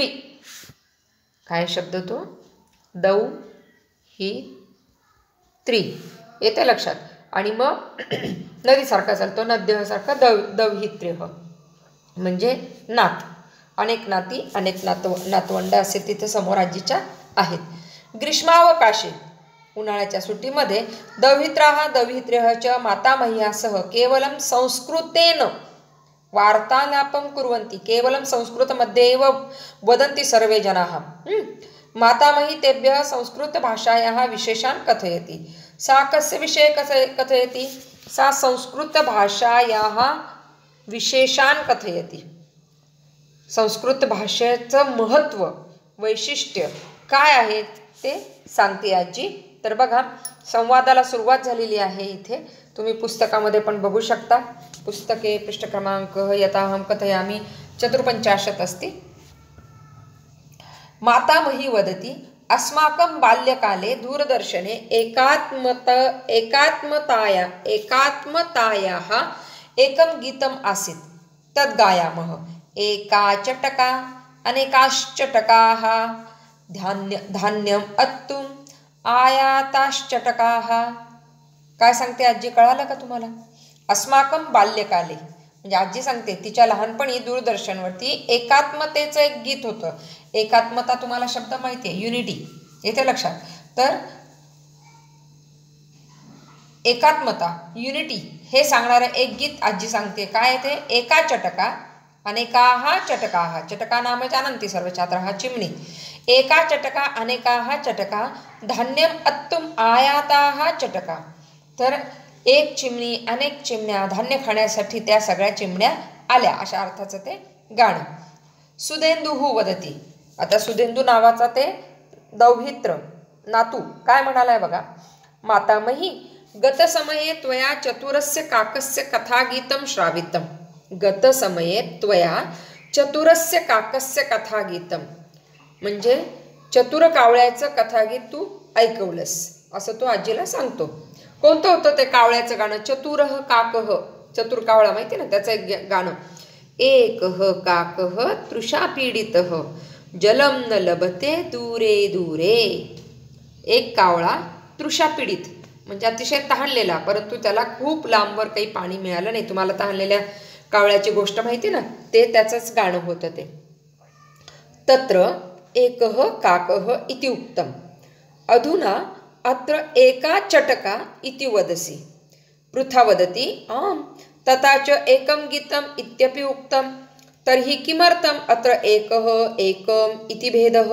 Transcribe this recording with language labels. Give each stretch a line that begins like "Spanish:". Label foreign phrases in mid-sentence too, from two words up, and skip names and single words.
Marathi: काय शब्द तो? दौहित्री। येते लक्षात? आणि मग नदीसारखा चालतो, नद्यह सारखं दौहित्र्य म्हणजे नात। अनेक नाती, अनेक नातवंड असे तिथे समोर आजीच्या आहेत।
Sanskrit: ग्रीष्मावकाशे
Marathi: उन्हाळ्याच्या सुट्टीमध्ये
Sanskrit: दौहित्राः दौहित्र्यः च मातामह्यासह केवलं संस्कृतेन वार्तालापं कुर्वन्ति। केवलं संस्कृतमध्ये एव वदन्ति सर्वे जनाः। मातामही तेभ्यः संस्कृतभाषायाः विशेषान् कथयति। सा कस्य विषये कथयति? सा संस्कृतभाषायाः विशेषान् कथयति।
Marathi: संस्कृत भाषेचं महत्त्व, वैशिष्ट्य काय आहे ते सांगते आजी। तर बघा, संवादाला सुरुवात झालेली आहे। इथे तुम्ही पुस्तकामध्ये पण बघू शकता।
Sanskrit: पुस्तके पृष्ठक्रमांक यथाहं कथयामि 54 अस्ति। मातामही वदति, अस्माकं बाल्यकाले दूरदर्शने एकात्मतायाः एकं गीतम् आसीत्। तद् गायामः। एका चटका अनेकाश्चटकाः, धान्यम् अत्तुम् आयाताश्चटकाः।
Marathi: काय सांगते आजी? कळालं का तुम्हाला?
Sanskrit: अस्माकं बाल्यकाले
Marathi: म्हणजे आजी सांगते तिच्या लहानपणी दूरदर्शनवरती एकात्मतेचं एक गीत होतं। एकात्मता तुम्हाला शब्द माहिती आहे, युनिटी। येते लक्षात? तर एकात्मता, युनिटी हे सांगणारं एक गीत आजी सांगते। काय ते?
Sanskrit: एका चटका अनेकाः चटकाः। चटका नाम जानन्ति सर्वे छात्राः, चिमणी। एका चटका अनेकाः चटका, धान्यम् अत्तुम् आयाताः चटका।
Marathi: तर एक चिमणी, अनेक चिमण्या, धान्य खाण्यासाठी त्या सगळ्या चिमण्या आल्या, अशा अर्थाचं ते गाणं.
Sanskrit: सुधेंदुः वदती.
Marathi: आता सुधेंदू नावाचा ते दौहित्र नातू काय म्हणालाय बघा.
Sanskrit: मातामही गतसमये त्वया चतुरस्य काकस्य कथागीतं श्रावितं. गतसमये त्वया चतुरस्य काकस्य कथागीतं
Marathi: म्हणजे चतुर कावळ्याचं कथागीत तू ऐकवलंस असं तो आजीला सांगतो. कोणतं होतं ते कावळ्याचं गाणं?
Sanskrit: चतुरः काकः.
Marathi: चतुर कावळा माहिती ना, त्याचं एक गाणं.
Sanskrit: एकः काकः तृषा पीडितः जलम न लभते दूरे दूरे.
Marathi: एक कावळा
Sanskrit: तृषा पीडित
Marathi: म्हणजे अतिशय तहानलेला, परंतु त्याला खूप लांबवर काही पाणी मिळालं नाही. तुम्हाला तहानलेल्या कावळ्याची गोष्ट माहिती ना, ते त्याचंच गाणं होतं ते.
Sanskrit: तत्र एकः काकः इति उक्तम् अधुना अत्र एका चटका इति वदसि. पृथा वदति आम् तथा च एकं गीतम् इत्यपि उक्तं तर्हि किमर्थम् अत्र एकः एकम् इति भेदः.